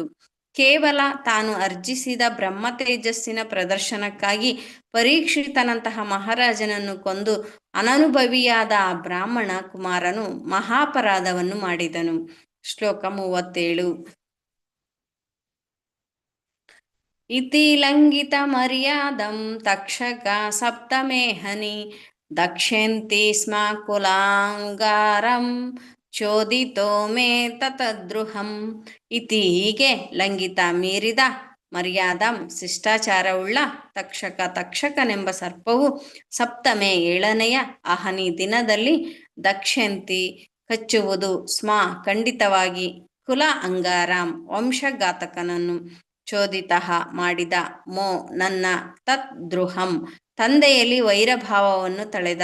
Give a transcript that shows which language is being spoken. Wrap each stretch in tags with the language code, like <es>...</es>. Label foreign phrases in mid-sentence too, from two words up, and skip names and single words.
<kn>ಕೇವಲ ತಾನು ಅರ್ಜಿಸಿದ ಬ್ರಹ್ಮ ತೇಜಸ್ಸಿನ ಪ್ರದರ್ಶನಕ್ಕಾಗಿ ಪರೀಕ್ಷಿತನಂತಹ ಮಹಾರಾಜನನ್ನು ಕೊಂದು ಅನನುಭವಿಯಾದ ಆ ಬ್ರಾಹ್ಮಣ ಕುಮಾರನು ಮಹಾಪರಾಧವನ್ನು ಮಾಡಿದನು. ಶ್ಲೋಕ 37.</kn> <sa>इति लङ्घितमर्यादं तक्षक सप्तमेहनि दक्ष्यन्ति स्म ಕುಲಾಂಗಾರಂ ಚೋದಿತೋ ಮೇ ತತದ್ರುಹಂ.</sa> <kn>ಇತಿ ಹೀಗೆ ಲಂಘಿತ ಮೀರಿದ ಮರ್ಯಾದಂ ಶಿಷ್ಟಾಚಾರವುಳ್ಳ ತಕ್ಷಕನೆಂಬ ಸರ್ಪವು ಸಪ್ತಮೆ ಏಳನೆಯ ಅಹನಿ ದಿನದಲ್ಲಿ ದಕ್ಷ್ಯಂತಿ ಕಚ್ಚುವುದು ಸ್ಮ ಖಂಡಿತವಾಗಿ</kn> <sa>ಕುಲ ಅಂಗಾರಾಂ</sa> <kn>ವಂಶಘಾತಕನನ್ನು ಚೋದಿತಃ ಮಾಡಿದ ಮೋ ನನ್ನ</kn> <sa>ತತ್ ದ್ರುಹಂ</sa> <kn>ತಂದೆಯಲ್ಲಿ ವೈರಭಾವವನ್ನು ತಳೆದ.</kn>